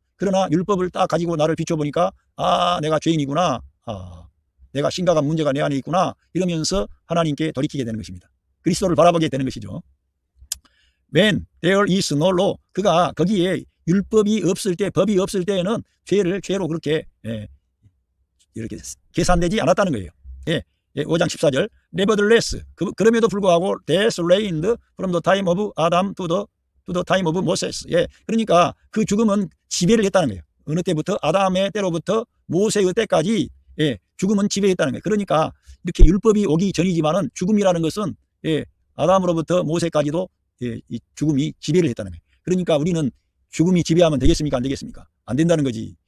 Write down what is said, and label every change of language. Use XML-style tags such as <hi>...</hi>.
<ko>그러나 율법을 딱 가지고 나를 비춰보니까 내가 죄인이구나, 내가 심각한 문제가 내 안에 있구나, 이러면서 하나님께 돌이키게 되는 것입니다. 그리스도를 바라보게 되는 것이죠.</ko> <en>When there is no law,</en> <ko>그가 거기에 율법이 없을 때, 법이 없을 때에는 죄로 그렇게 이렇게 계산되지 않았다는 거예요. 5장 14절.</ko> <en>Nevertheless,</en> <ko>그럼에도 불구하고</ko> <en>death reigned from the time of Adam to the time of Moses.</en> <ko>그러니까 그 죽음은 지배를 했다는 거예요. 어느 때부터? 아담의 때로부터 모세의 때까지 죽음은 지배했다는 거예요. 그러니까 이렇게 율법이 오기 전이지만은 죽음이라는 것은 아담으로부터 모세까지도 이 죽음이 지배를 했다는 거예요. 그러니까 우리는 죽음이 지배하면 되겠습니까? 안 되겠습니까? 안 된다는 거지.</ko>